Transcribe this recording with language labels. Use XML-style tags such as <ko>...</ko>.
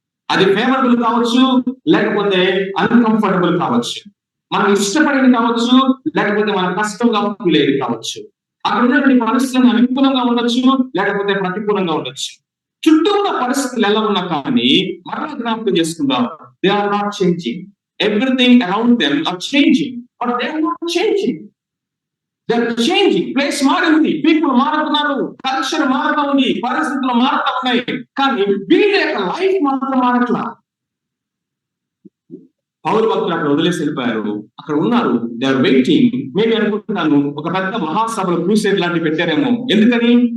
<te>అది ఫేవరబుల్ కావచ్చు, లేకపోతే అన్కంఫర్టబుల్ కావచ్చు, మనం ఇష్టపడేది కావచ్చు, లేకపోతే మన కష్టంగా ఫీల్ అయ్యేది కావచ్చు. అక్కడ ఉన్నటువంటి పరిస్థితులను అనుకూలంగా ఉండొచ్చు, లేకపోతే ప్రతికూలంగా ఉండొచ్చు. చుట్టూ ఉన్న పరిస్థితులు ఎలా ఉన్నా కానీ మరలా జ్ఞాపకం చేసుకుందాం,</te> <en>They are not changing. Everything around them are changing, but they are not changing. They are changing.</en> <te>Place మారింది, people మారుతున్నారు, కల్చర్ మారుతా ఉంది, పరిస్థితులు మారుతా ఉన్నాయి, కానీ వీళ్ళ యొక్క లైఫ్ మాత్రం మారట్లా. పౌలు భక్తులు అక్కడ వదిలేసి వెళ్ళిపోయారు. అక్కడ ఉన్నారు,</te> <en>They are waiting.</en> <te>మేబీ అనుకుంటున్నాను ఒక పెద్ద మహాసభలు క్రూసేడ్ లాంటివి పెట్టారేమో. ఎందుకని?</te>